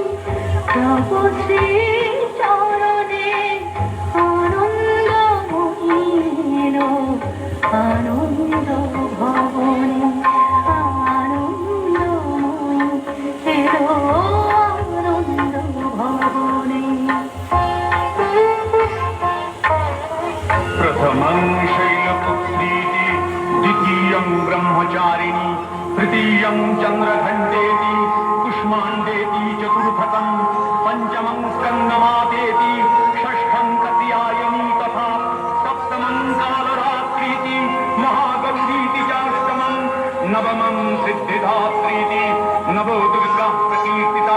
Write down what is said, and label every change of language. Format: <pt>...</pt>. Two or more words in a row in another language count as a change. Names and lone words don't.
<bn>তব শ্রী চরণে আনন্দময়ী এলো আনন্দ ভবনে, আনন্দময়ী এলো আনন্দ ভবনে।</bn> <sa>प्रथमं शैलपुत्रीति, द्वितीयं ब्रह्मचारिणी, तृतीयं चन्द्रघण्टेति, कुष्माण्डेति, चतुर्थकं पञ्चमं स्कन्दमातेति, षष्ठं कात्यायनी तथा सप्तमं कालरात्रीति, महागौरीति चाष्टमं, नवमं सिद्धिदात्रीति, नवो दुर्गा प्रकीर्तिता।</sa>